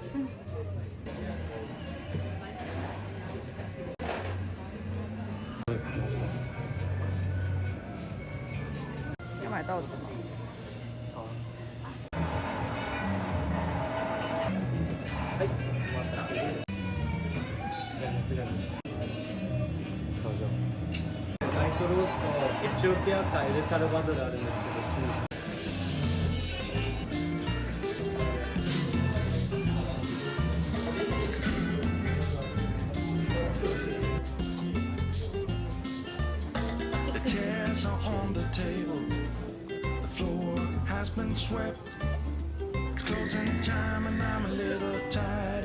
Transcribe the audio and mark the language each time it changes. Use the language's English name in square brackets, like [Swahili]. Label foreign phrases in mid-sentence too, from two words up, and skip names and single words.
[Chinese] 要买豆子吗？好。はい。这个。 [Japanese] トロースとエチオピアかエルサルバドルあるんですけど、チューズ。 [English] Chairs are on the table. The floor has been swept. It's closing time and I'm a little tired.